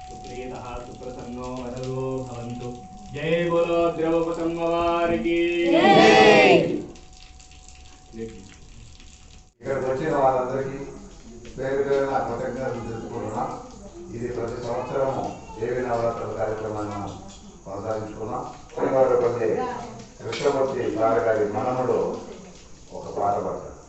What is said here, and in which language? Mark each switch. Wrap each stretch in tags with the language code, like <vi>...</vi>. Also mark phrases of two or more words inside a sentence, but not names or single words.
<sa>श्रीतः सुप्रसन्नो वरदो भवन्तु।</sa> <te>జయ బోలో ద్రౌపదమ్మ వారికీ జయ। ఇక్కడికి వచ్చిన వాళ్ళందరికీ పేరు పేరున కృతజ్ఞతలు తెలుపుకుంటున్నాం. ఇది ప్రతి సంవత్సరము దేవి నవరాత్రుల కార్యక్రమాన్ని మనం కొనసాగించుకున్నాం. కొన్ని కృష్ణమూర్తి సార్ గారి మనముడు ఒక పాట పాడతారు.</te>